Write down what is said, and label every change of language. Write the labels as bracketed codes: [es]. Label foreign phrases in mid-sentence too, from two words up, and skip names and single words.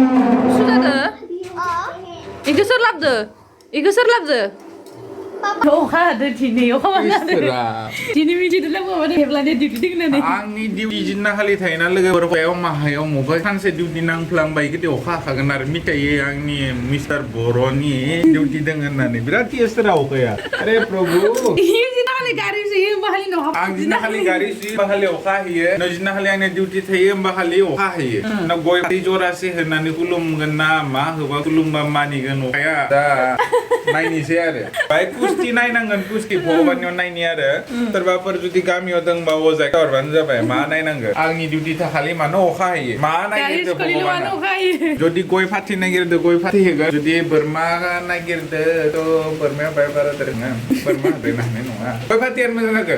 [brx] गुसु जादो इखौ सोर लाबदो अखा हादो दिनै अखा दिनै मिथिदो लाबोबानो हेबलानै डिउटि दोंनानै आंनि डिउटि जिन्ना खालि थायोना लोगोफोर माहायाव मबा सानसे डिउटि नांफ्लांबाय गोदो अखा हाखागोन आरो मिथायो आंनि मिस्टार बर'नि डिउटि दों होननानै बिराद केसरा अखाया [hi] अरे प्रभु [brx] जिन्ना खालि गारि सुयो बाहालि न आं जिन्ना खालि गारि सुयो बाहालि अखा हायो न जिन्ना खालि आंनि डिउटि थायो होमबा खालि अखा हायो ना गय फाथै जरासे होनानै खुलुमगोन ना मा होबा खुलुमबा मानिगोन अखाया दा नायनोसै आरो बाय कुस्ति नायनांगोन कुस्ति भगबाननियाव नायनि आरो सोरबाफोर जुदि गामियाव दंबा अजाय हरबानो जाबाय मा नायनांगो आंनि डिउटि थाखालि मानो अखा हायो मा नागिरदो भगबाना जुदि गय फाथै नागिरदो गय फाथै होगोन जुदि बोरमा नागिरदो थ' बोरमाया बाय बारा दोङो बोरमा होनो हानाय नङा गय फाथैयानो मोजां जागोन